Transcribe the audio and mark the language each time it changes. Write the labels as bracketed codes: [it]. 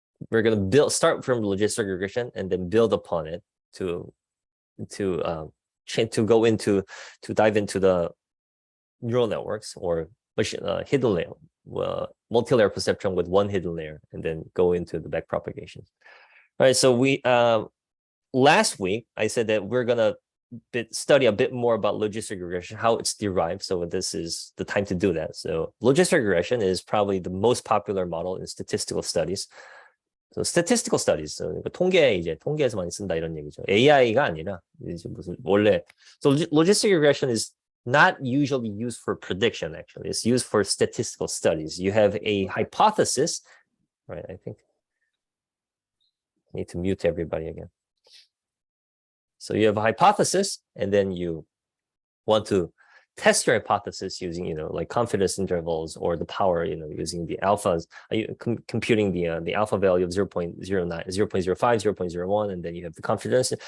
[en] We're gonna start from logistic regression and then build upon it to dive into the neural networks or hidden layer, multi-layer perceptron with one hidden layer, and then go into the backpropagation. All right, so we last week I said that we're gonna study a bit more about logistic regression, how it's derived. So this is the time to do that. So logistic regression is probably the most popular model in statistical studies. So statistical studies, so [ko] 통계에서 많이 쓴다 이런 얘기죠. AI가 아니라 이제 무슨 원래. [en] So logistic regression is not usually used for prediction. Actually, it's used for statistical studies. You have a hypothesis, right? I think I need to mute everybody again. So you have a hypothesis, and then you want to test your hypothesis using, like confidence intervals or the power, using the alphas, computing the alpha value of 0.09, 0.05, 0.01, and then you have the confidence.